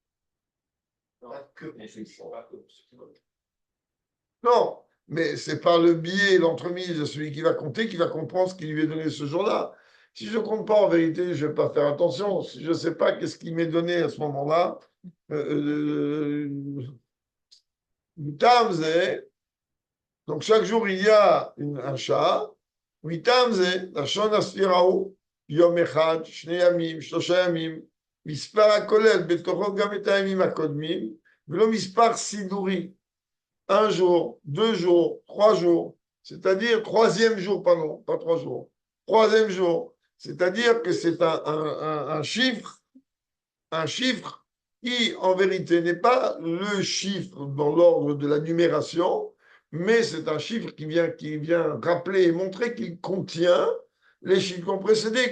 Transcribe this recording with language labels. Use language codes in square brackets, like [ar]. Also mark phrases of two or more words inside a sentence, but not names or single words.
[fr] Non, mais c'est par le biais, l'entremise de celui qui va compter, qui va comprendre ce qu'il lui est donné ce jour-là. Si je ne compte pas, en vérité, je ne vais pas faire attention. Si je ne sais pas qu'est-ce qui m'est donné à ce moment-là, donc chaque jour, il y a un chat. [he] לשון הספירה הוא יום אחד, שני ימים, שלושה ימים, מספר הכולל בתוכו גם את הימים הקודמים, ולא מספר סידורי. [fr] Un jour, 2 jours, 3 jours, c'est-à-dire troisième jour, pardon, pas 3 jours, troisième jour, c'est-à-dire que c'est un chiffre qui, en vérité, n'est pas le chiffre dans l'ordre de la numération, mais c'est un chiffre qui vient rappeler et montrer qu'il contient les chiffres qui ont précédé.